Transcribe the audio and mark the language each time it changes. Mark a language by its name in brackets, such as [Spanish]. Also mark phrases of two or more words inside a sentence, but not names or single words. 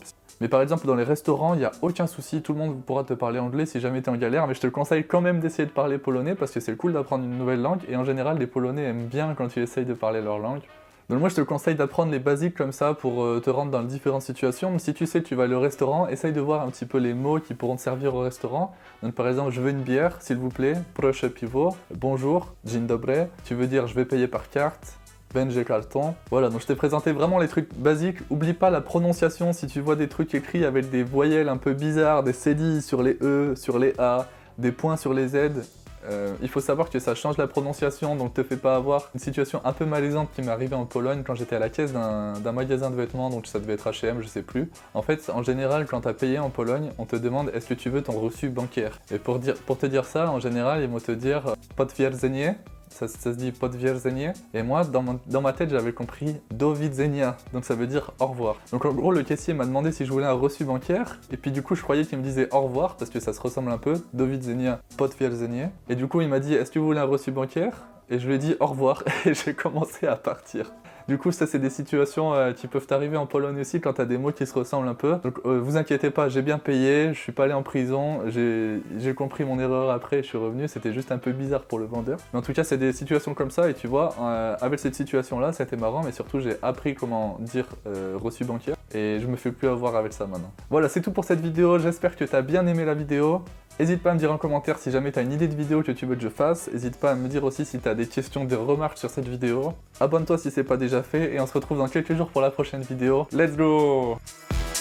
[French] Mais par exemple, dans les restaurants, il n'y a aucun souci, tout le monde pourra te parler anglais si jamais tu es en galère, mais je te conseille quand même d'essayer de parler polonais parce que c'est cool d'apprendre une nouvelle langue, et en général, les Polonais aiment bien quand tu essayes de parler leur langue. Donc moi, je te conseille d'apprendre les basiques comme ça pour te rendre dans différentes situations. Mais si tu sais que tu vas aller au restaurant, essaye de voir un petit peu les mots qui pourront te servir au restaurant. Donc par exemple, je veux une bière, s'il vous plaît, [Polish] proszę piwo, bonjour, dzień dobry. [French] Tu veux dire je vais payer par carte. [Polish] Będzie karton. [French] Voilà, donc je t'ai présenté vraiment les trucs basiques. Oublie pas la prononciation si tu vois des trucs écrits avec des voyelles un peu bizarres, des cédilles sur les E, sur les A, des points sur les Z. Il faut savoir que ça change la prononciation, donc te fais pas avoir. Une situation un peu malaisante qui m'est arrivée en Pologne quand j'étais à la caisse d'un magasin de vêtements, donc ça devait être H&M, je sais plus. En fait, en général, quand t'as payé en Pologne, on te demande est-ce que tu veux ton reçu bancaire. Et pour te dire ça, en général, ils vont te dire potwierdzenie. Ça se dit potwierdzenie. Et moi, dans ma tête, j'avais compris [Polish] do widzenia. [French] Donc ça veut dire au revoir. Donc en gros, le caissier m'a demandé si je voulais un reçu bancaire. Et puis du coup, je croyais qu'il me disait au revoir parce que ça se ressemble un peu. [Polish] Do widzenia, potwierdzenie. [French] Et du coup, il m'a dit est-ce que vous voulez un reçu bancaire? Et je lui ai dit au revoir. Et j'ai commencé à partir. Du coup, ça, c'est des situations qui peuvent t'arriver en Pologne aussi quand t'as des mots qui se ressemblent un peu. Donc, vous inquiétez pas, j'ai bien payé, je suis pas allé en prison, j'ai compris mon erreur après, je suis revenu, c'était juste un peu bizarre pour le vendeur. Mais en tout cas, c'est des situations comme ça, et tu vois, avec cette situation-là, c'était marrant, mais surtout, j'ai appris comment dire reçu bancaire, et je me fais plus avoir avec ça maintenant. Voilà, c'est tout pour cette vidéo, j'espère que t'as bien aimé la vidéo. N'hésite pas à me dire en commentaire si jamais tu as une idée de vidéo que tu veux que je fasse. N'hésite pas à me dire aussi si tu as des questions, des remarques sur cette vidéo. Abonne-toi si c'est pas déjà fait et on se retrouve dans quelques jours pour la prochaine vidéo. [English] Let's go!